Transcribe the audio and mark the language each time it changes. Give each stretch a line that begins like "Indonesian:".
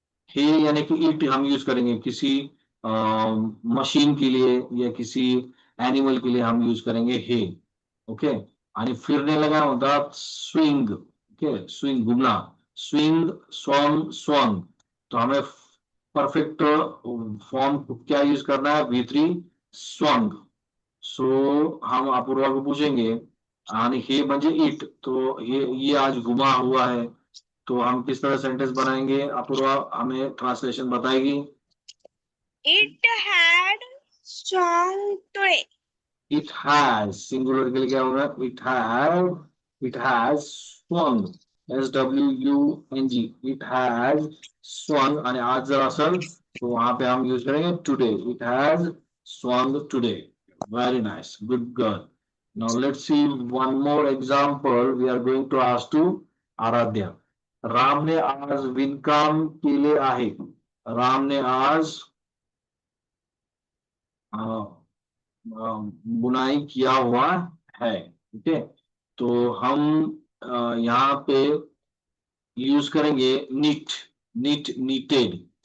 Hindi: हे यानी कि इट हम यूज करेंगे किसी मशीन के लिए या किसी एनिमल के लिए हम यूज करेंगे हे. ओके.
Marathi: आणि फिरने लगा होता स्विंग.
Hindi: ओके, स्विंग, घूमना. Swing, swung, swung. तो हमें परफेक्ट फॉर्म क्या यूज करना है? V3, swung. सो हम अपूर्वा को पूछेंगे,
Marathi: आणि हे म्हणजे इट,
Hindi: तो ये आज घुमा हुआ है, तो हम किस तरह सेंटेंस बनाएंगे? अपूर्वा हमें ट्रांसलेशन बताएगी.
English: It had sung today. It has,
Hindi: singular के लिए क्या होगा,
English: it has swung, SWUNG, it has swung,
Marathi: आणि आज जर असेल
English: तो
Hindi: वहां पे हम यूज करेंगे
English: Today, it has swung today. Very nice, good girl. Now let's see one more example. We are going to ask to Aaradhya.
Marathi: रामने आज विणकाम केले आहे.
Hindi: रामने आज बुनाई किया हुआ है. ठीक है, तो हम यहाँ पे यूज करेंगे नीट, नीटेड.